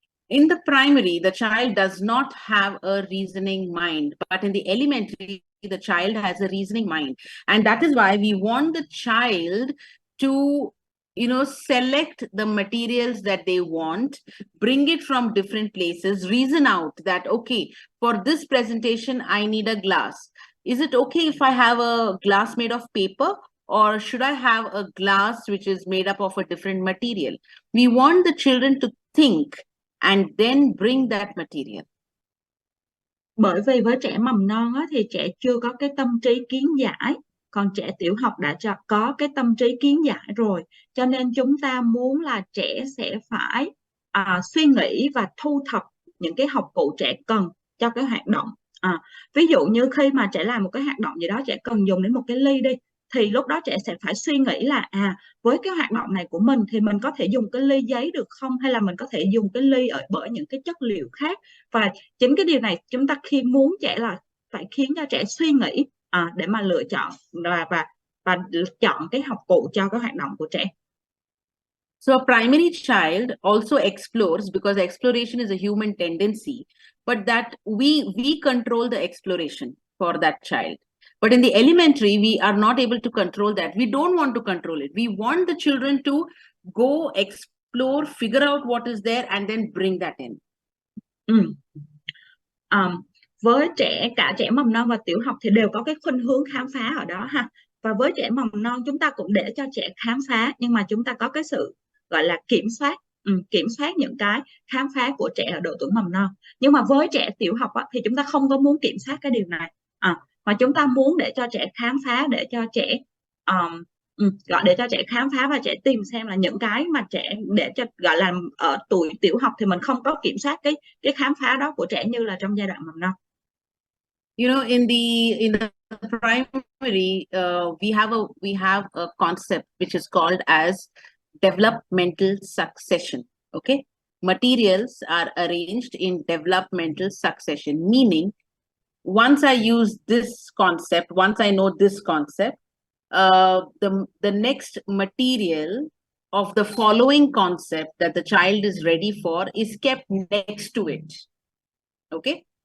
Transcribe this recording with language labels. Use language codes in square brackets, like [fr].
[en] In the primary, the child does not have a reasoning mind, but in the elementary, the child has a reasoning mind. And that is why we want the child to, select the materials that they want, bring it from different places, reason out that, okay, for this presentation, I need a glass. Is it okay if I have a glass made of paper? Or should I have a glass which is made up of a different material? We want the children to think and then bring that material. [vi] Bởi vì với trẻ mầm non á, thì trẻ chưa có cái tâm trí kiến giải, còn trẻ tiểu học đã có cái tâm trí kiến giải rồi, cho nên chúng ta muốn là trẻ sẽ phải suy nghĩ và thu thập những cái học cụ trẻ cần cho cái hoạt động. Ví dụ như khi mà trẻ làm một cái hoạt động gì đó, trẻ cần dùng đến một cái ly đi, thì lúc đó trẻ sẽ phải suy nghĩ là với cái hoạt động này của mình thì mình có thể dùng cái ly giấy được không, hay là mình có thể dùng cái ly bởi những cái chất liệu khác. Và chính cái điều này chúng ta khi muốn trẻ là phải khiến cho trẻ suy nghĩ để mà lựa chọn và chọn cái học cụ cho cái hoạt động của trẻ. [en] So a primary child also explores, because exploration is a human tendency, but that we control the exploration for that child. But in the elementary, we are not able to control that. We don't want to control it. We want the children to go explore, figure out what is there, and then bring that in. [vi] với cả trẻ mầm non và tiểu học thì đều có cái khuynh hướng khám phá ở đó ha. Và với trẻ mầm non chúng ta cũng để cho trẻ khám phá, nhưng mà chúng ta có cái sự gọi là kiểm soát những cái khám phá của trẻ ở độ tuổi mầm non. Nhưng mà với trẻ tiểu học á, thì chúng ta không có muốn kiểm soát cái điều này, mà chúng ta muốn để cho trẻ khám phá, để cho trẻ gọi để cho trẻ khám phá và trẻ tìm xem là những cái mà trẻ, để cho gọi là ở tuổi tiểu học thì mình không có kiểm soát cái khám phá đó của trẻ như là trong giai đoạn mầm non. [en] You know, in the primary, we have a concept which is called as developmental succession. Okay, materials are arranged in developmental succession, meaning once I use this concept, once I know this concept, the next material of the following concept that the child is ready for is kept next to it. Okay.